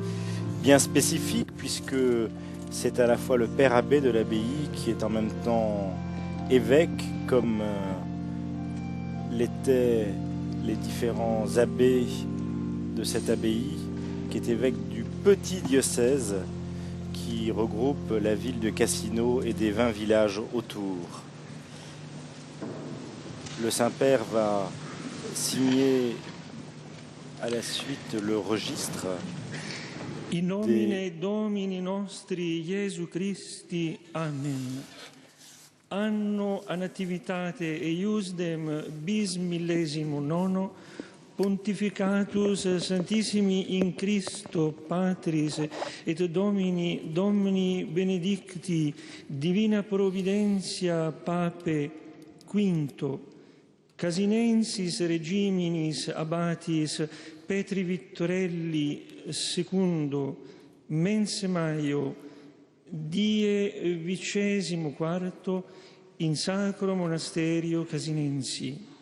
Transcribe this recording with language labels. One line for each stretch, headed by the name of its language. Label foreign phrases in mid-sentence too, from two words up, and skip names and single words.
French: bien spécifique, puisque c'est à la fois le père abbé de l'abbaye qui est en même temps évêque, comme l'étaient les différents abbés de cette abbaye, qui est évêque du petit diocèse qui regroupe la ville de Cassino et des 20 villages autour. Le Saint-Père va signer à la suite le registre
Latin: In nomine Domini nostri Iesu Christi. Amen. Anno a nativitate eiusdem bis millesimo nono, pontificatus Santissimi in Christo Patris et Domini benedicti divina providentia Pape quinto, Casinensis regiminis abbatis Petri Vittorelli secundo, mense Maio, die 24 in Sacro Monasterio Casinensi.